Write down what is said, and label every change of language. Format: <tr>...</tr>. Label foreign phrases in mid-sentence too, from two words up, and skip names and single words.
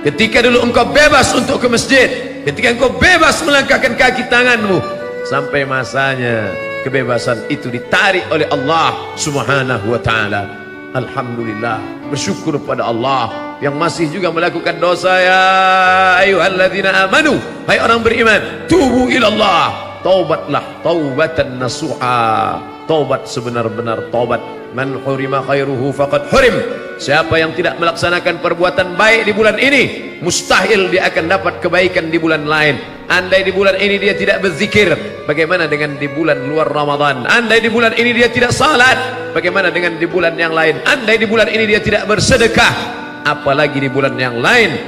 <id>Ketika dulu engkau bebas untuk ke masjid, ketika engkau bebas melangkahkan kaki tanganmu, sampai masanya kebebasan itu ditarik oleh Allah</id> <ar>سبحانه وتعالى.</ar> <id>Alhamdulillah, bersyukur pada Allah yang masih juga melakukan dosa.</id> <ar>يا أيها الذين آمنوا,</ar> <id>hai orang beriman,</id> <ar>توبوا إلى الله,</ar> <id>taubatlah</id> <ar>توبة نصوحا,</ar> <id>taubat sebenar-benar taubat.</id> <ar>من حرم خيره فقد حرم.</ar> <id>Siapa yang tidak melaksanakan perbuatan baik di bulan ini, mustahil dia akan dapat kebaikan di bulan lain. Andai di bulan ini dia tidak berzikir, bagaimana dengan di bulan luar Ramadan? Andai di bulan ini dia tidak salat, bagaimana dengan di bulan yang lain? Andai di bulan ini dia tidak bersedekah, apalagi di bulan yang lain.</id>